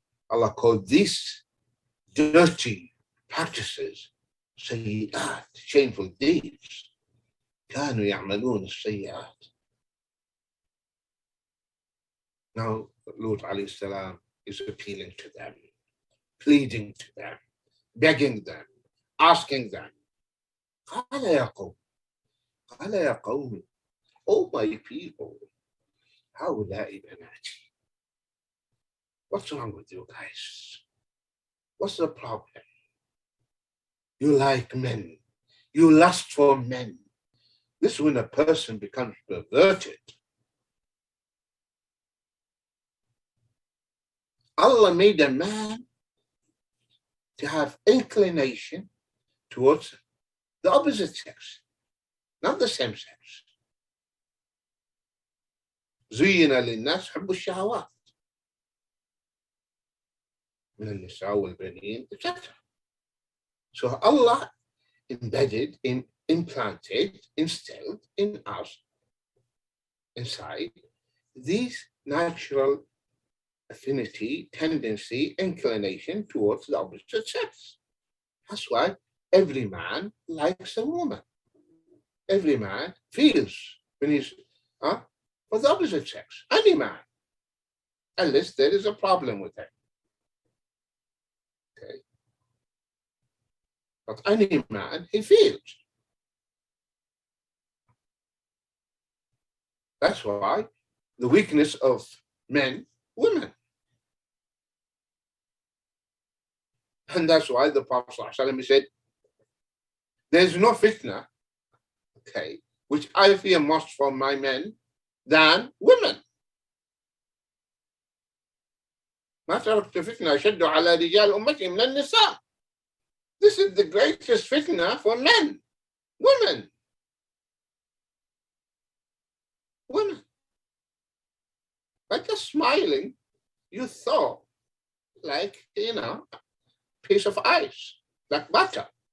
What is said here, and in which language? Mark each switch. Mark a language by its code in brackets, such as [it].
[en] Allah called these dirty practices سيئات, shameful deeds. [ar] كانوا يعملون السيئات. [en] Now, Lut alayhi salam is appealing to them, pleading to them, begging them, asking them. [ar] قال يا قوم, [en] oh my people, [ar] هؤلاء بناتي. [en] What's wrong with you guys? What's the problem? You like men. You lust for men. This is when a person becomes perverted. Allah made a man to have inclination towards the opposite sex, not the same sex. [ar] زين للناس حب الشهوات من النساء والبنين, etc. [en] So Allah embedded, implanted, instilled in us, inside, these natural affinity, tendency, inclination towards the opposite sex. That's why every man likes a woman. Every man feels when he's for the opposite sex. Any man, unless there is a problem with it. Okay. But any man, he feels. That's why the weakness of men, women. And that's why the Prophet ﷺ said, there's no fitna, okay, which I fear most from my men than women. [ar] ما تركت فتنة أشد على رجال أمتي من النساء. [en] This is the greatest fitna for men, women. Women. By just smiling, you thaw like, piece of ice, like butter.